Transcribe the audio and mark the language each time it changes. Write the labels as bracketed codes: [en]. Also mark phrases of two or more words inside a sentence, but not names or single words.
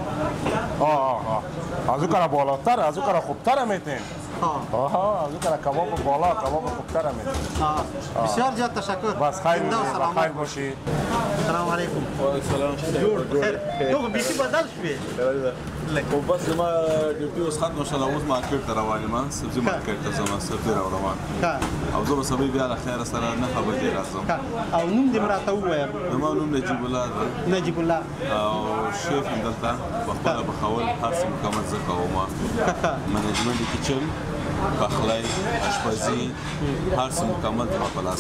[fa] از او کار بالاتر از او کار خوبتر میتین از او کار کباب بالا کباب خوبتر میتین بسیار زیاد تشکر بس خیر باشی سلام علیکم سلام خیر تو بیشی بدل شوی [ps] خب بس ما ډیوټي اوس ختم شوه اوس مارکیټ ته روان یم سبزي مارکیټ ته ځم سبزي راوړم او زه به سبا بیا له خیره سره نه خبرې راځم او نوم دې مې راته ووایه زما نوم نجیب الله ده نجیب الله او شیف هم دلته پخپله پخول هر څه مکمل زه کوم منیجمنټ د کچن پخلی اشپزي هر څه مکمل زما په لاس